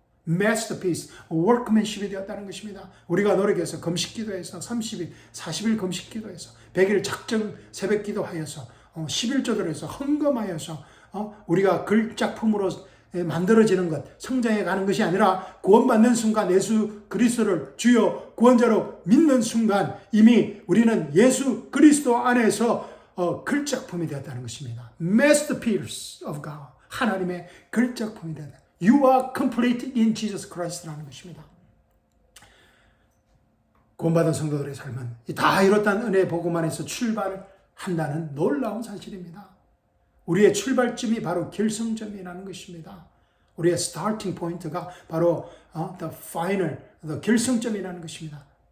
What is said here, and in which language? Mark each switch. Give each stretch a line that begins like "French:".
Korean: masterpiece, workmanship이 되었다는 것입니다. 우리가 노력해서 금식기도해서 30일, 40일 금식기도해서 100일 작정 새벽기도하여서 11조를 해서 헌금하여서 우리가 글작품으로 만들어지는 것, 성장해 가는 것이 아니라 구원받는 순간 예수 그리스도를 주요 구원자로 믿는 순간 이미 우리는 예수 그리스도 안에서 글작품이 되었다는 것입니다.
English: Masterpiece of God,
Korean: 하나님의 글작품이 되었다.
English: You are complete in Jesus Christ라는 것입니다.
Korean: 구원받은 성도들의 삶은 다 이뤘다는 은혜의 복음 안에서 출발한다는 놀라운 사실입니다. 우리의 출발점이 바로 결승점이라는 것입니다. 우리의 스타팅 포인트가 바로
English: the final,
Korean: the 결승점이라는 것입니다.